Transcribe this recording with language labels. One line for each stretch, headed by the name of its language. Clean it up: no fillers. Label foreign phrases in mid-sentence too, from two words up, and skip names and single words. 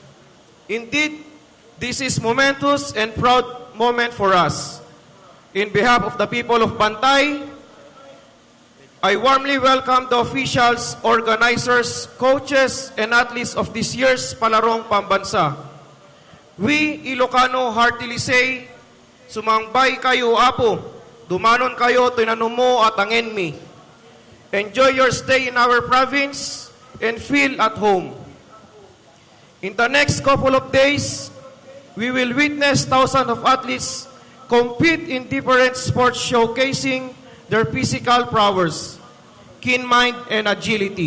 English: Indeed, this is momentous and proud moment for us. In behalf of the people of Bantay, I warmly welcome the officials, organizers, coaches, and athletes of this year's Palarong Pambansa. We,
Iloko: Ilocano,
English: heartily say,
Iloko: sumangbay kayo, Apo, dumanon kayo, tinanumo at angin mi.
English: Enjoy your stay in our province and feel at home. In the next couple of days, we will witness thousands of athletes compete in different sports showcasing their physical prowess, keen mind, and agility.